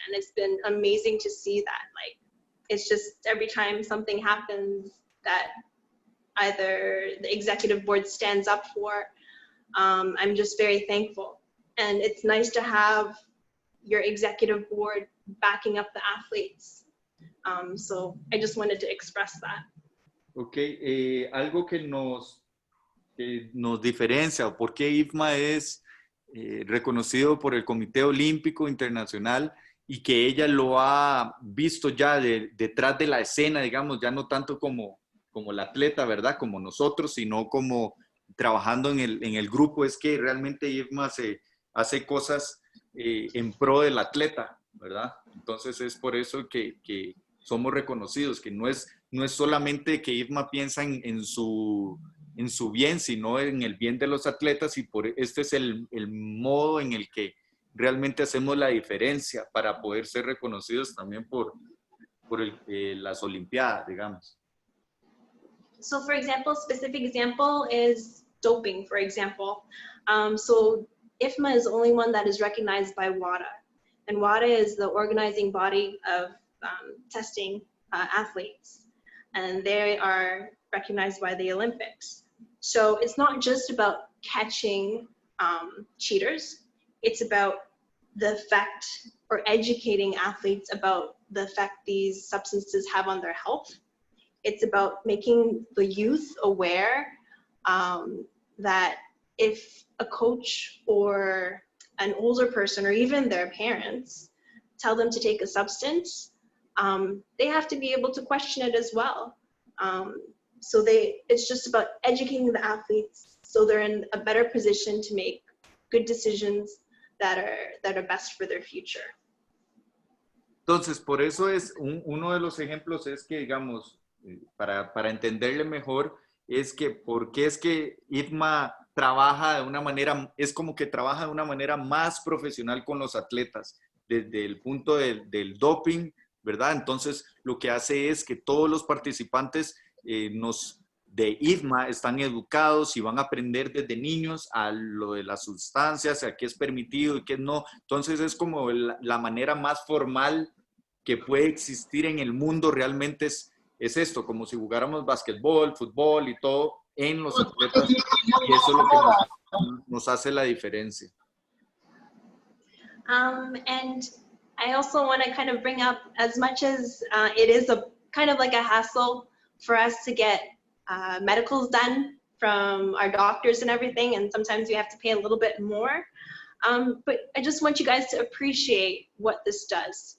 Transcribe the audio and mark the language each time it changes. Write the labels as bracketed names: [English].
[English] And it's been amazing to see that. Like, it's just every time something happens that either the executive board stands up for, I'm just very thankful. And it's nice to have your executive board backing up the athletes. So I just wanted to express that. [Spanish] Okay, algo que nos diferencia, o por qué IFMA es reconocido por el Cómite Olímpico Internacional y que ella lo ha visto ya detrás de la escena, digamos, ya no tanto como la atleta, ¿verdad? Como nosotros, sino como trabajando en el grupo, es que realmente IFMA se hace cosas en pro del atleta, ¿verdad? Entonces es por eso que somos reconocidos, que no es solamente que IFMA piensa en su bien, sino en el bien de los atletas, y este es el modo en el que realmente hacemos la diferencia para poder ser reconocidos también por las Olimpiadas, digamos. [English] So for example, specific example is doping, for example. So IFMA is the only one that is recognized by WADA. And WADA is the organizing body of testing athletes. And they are recognized by the Olympics. So it's not just about catching cheaters. It's about the effect, or educating athletes about the effect these substances have on their health. It's about making the youth aware that if a coach or an older person or even their parents tell them to take a substance, they have to be able to question it as well. So it's just about educating the athletes so they're in a better position to make good decisions that are best for their future. [Spanish] Entonces, por eso es uno de los ejemplos es que, digamos, para entenderle mejor, es que por qué es que IFMA trabaja de una manera, es como que trabaja de una manera más profesional con los atletas, desde el punto del doping, ¿verdad? Entonces, lo que hace es que todos los participantes de IFMA están educados y van a aprender desde niños a lo de las sustancias, a qué es permitido y qué no. Entonces, es como la manera más formal que puede existir en el mundo. Realmente es esto, como si jugáramos basquetbol, fútbol y todo en los atletas, y eso es lo que nos hace la diferencia. [English] And I also want to kind of bring up, as much as it is a kind of like a hassle for us to get medicals done from our doctors and everything, and sometimes we have to pay a little bit more. But I just want you guys to appreciate what this does.